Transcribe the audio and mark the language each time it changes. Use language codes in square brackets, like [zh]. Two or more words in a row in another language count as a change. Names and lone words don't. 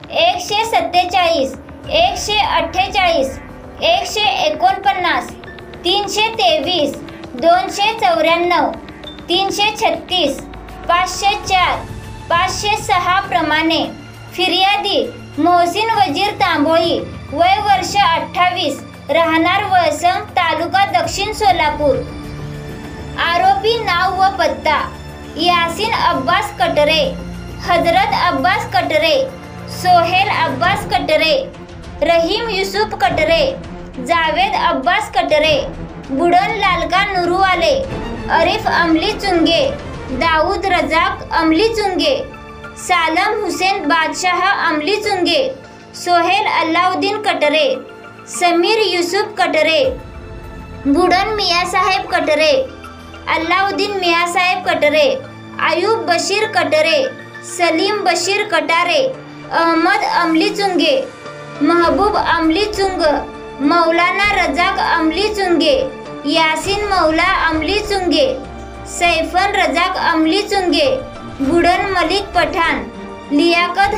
[mr] 147 148 149 323 294 336 504 506 प्रमाणे फिर्यादी मोहसिन वजीर तांबोळी वय वर्ष 28 राहणार वळसंग तालुका दक्षिण सोलापूर। आरोपी नाव व पत्ता यासिन अब्बास कटरे, हजरत अब्बास कटरे, सोहेल अब्बास कटरे, रहीम युसुफ कटरे, जावेद अब्बास कटरे, बुडन लालका नुरुवाले, अरिफ अमली चुंगे, दाऊद रजाक अमली चुंगे, सालम हुसेन बादशाह अमली चुंगे, सोहेल अल्लाउद्दीन कटरे, समीर युसुफ कटरे, बुडन मियासाहेब कटरे, अल्लाउद्दीन मियासाहेब कटरे, आयुब बशीर कटरे, सलीम बशीर कटारे, अहमद अमली चुंगे, महबूब अमली चुंग, मौलाना रजाक अमली चुंगे, यासिन मौला अमली चुंगे, सैफन रजाक अमली चुंगे, बुडन मलिक पठान, लियाकत